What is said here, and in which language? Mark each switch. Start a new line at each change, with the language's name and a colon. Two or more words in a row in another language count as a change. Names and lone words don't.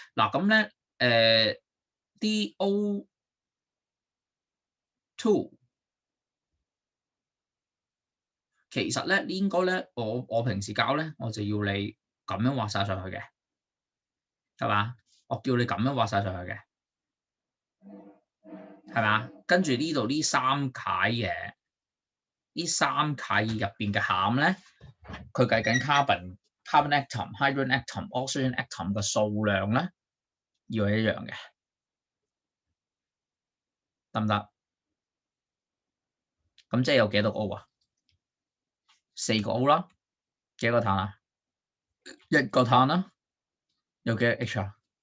Cantonese: 嗱咁咧啲O2 其實咧應該咧，我平時教咧，我就要你咁樣畫晒上去嘅，係嘛？我叫你咁樣畫晒上去嘅，係嘛？跟住呢度呢3楷嘢，呢3楷入邊嘅餡咧，佢計緊
English: carbon atom、hydrogen atom、oxygen atom
Cantonese: 嘅數量咧，要係一樣嘅，得唔得？咁即係有幾多個 O 啊？4個 O 啦，幾個碳啊？1個碳啦，有幾多 H 啊？